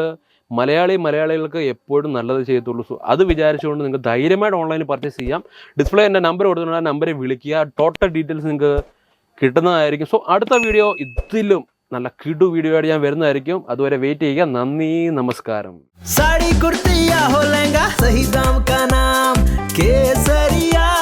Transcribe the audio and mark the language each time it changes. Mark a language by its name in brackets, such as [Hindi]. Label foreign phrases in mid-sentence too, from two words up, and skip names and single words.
[Malayalam] മലയാളികൾക്ക് എപ്പോഴും നല്ലത് ചെയ്യത്തുള്ളൂ. സോ അത് വിചാരിച്ചുകൊണ്ട് നിങ്ങൾക്ക് ധൈര്യമായിട്ട് [English] onlineൽ purchase [Malayalam] ചെയ്യാം. ഡിസ്പ്ലേ എൻ്റെ നമ്പർ കൊടുത്തിട്ടുണ്ട്, ആ നമ്പറിൽ വിളിക്കുക. [English] total details [Malayalam] നിങ്ങൾക്ക് കിട്ടുന്നതായിരിക്കും. സോ അടുത്ത വീഡിയോ ഇതിലും നല്ല കിടു വീഡിയോ ആയിട്ട് ഞാൻ വരുന്നതായിരിക്കും. അതുവരെ വെയിറ്റ് ചെയ്യുക. നന്ദി, നമസ്കാരം. [Hindi] साड़ी कुर्ती या हो लहंगा, सही दाम का नाम केसरिया।